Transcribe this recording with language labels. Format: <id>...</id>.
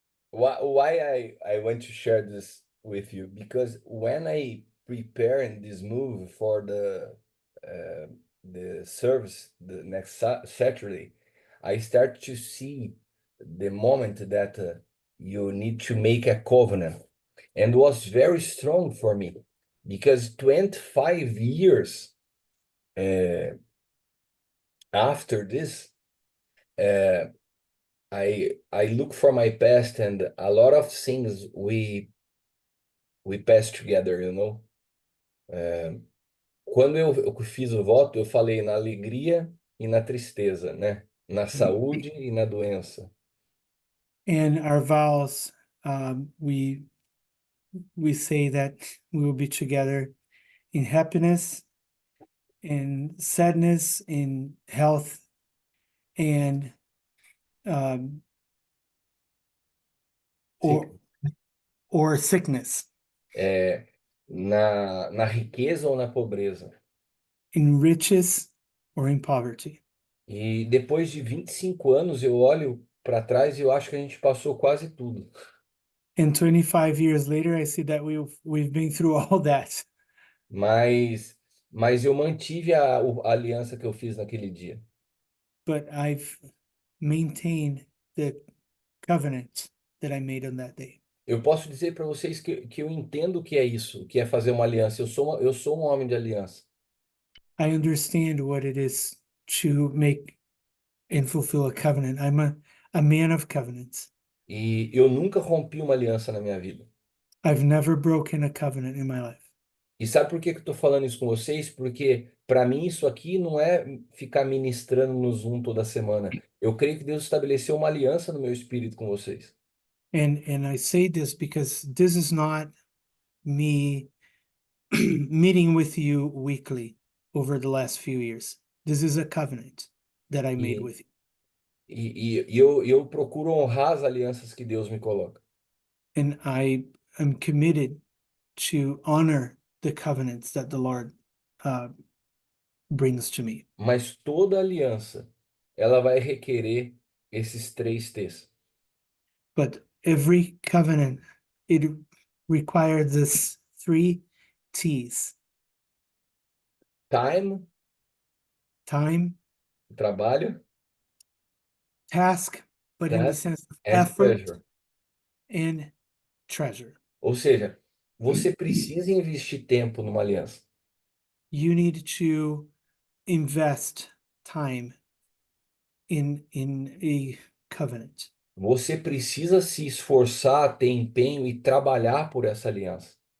<en>Why I want to share this with you? Because when I preparing this move for the service the next Saturday, I start to see the moment that you need to make a covenant, and was very strong for me because 25 years after this, I look for my past and a lot of things we passed together, you know.</en> <pt>Quando eu fiz o voto, eu falei na alegria e na tristeza, né? Na saúde e na doença.</pt> <en>And our vows, we say that we will be together in happiness, in sadness, in health, and or or sickness,</en> <pt>Na riqueza ou na pobreza.</pt> <en>in riches or in poverty.</en> <pt>E depois de 25 anos, eu olho para trás e eu acho que a gente passou quase tudo.</pt> <en>And 25 years later, I see that we've been through all that.</en> <pt>Mas eu mantive a aliança que eu fiz naquele dia.</pt> <en>But I've maintained the covenant that I made on that day.</en> <pt>Eu posso dizer para vocês que eu entendo o que é isso, o que é fazer uma aliança. Eu sou um homem de aliança.</pt> <en>I understand what it is to make and fulfill a covenant. I'm a man of covenants.</en> <pt>E eu nunca rompi uma aliança na minha vida.</pt> <en>I've never broken a covenant in my life.</en> <pt>E sabe por que que eu estou falando isso com vocês? Porque para mim isso aqui não é ficar ministrando no Zoom toda semana. Eu creio que Deus estabeleceu uma aliança no meu espírito com vocês.</pt> <en>And I say this because this is not me meeting with you weekly over the last few years. This is a covenant that I made with you.</en> <pt>eu procuro honrar as alianças que Deus me coloca.</pt> <en>And I am committed to honor the covenants that the Lord brings to me.</en> <pt>Mas toda aliança, ela vai requerer esses 3 T's.</pt> <en>But every covenant, it requires this 3 T's: Time, time,</en> <pt>trabalho,</pt> <en>task, but in the task, sense of and effort treasure. and treasure.</en> <pt>Ou seja, você precisa investir tempo numa aliança. You need to invest time in a covenant. Você precisa se esforçar, ter empenho e trabalhar por essa aliança.</pt>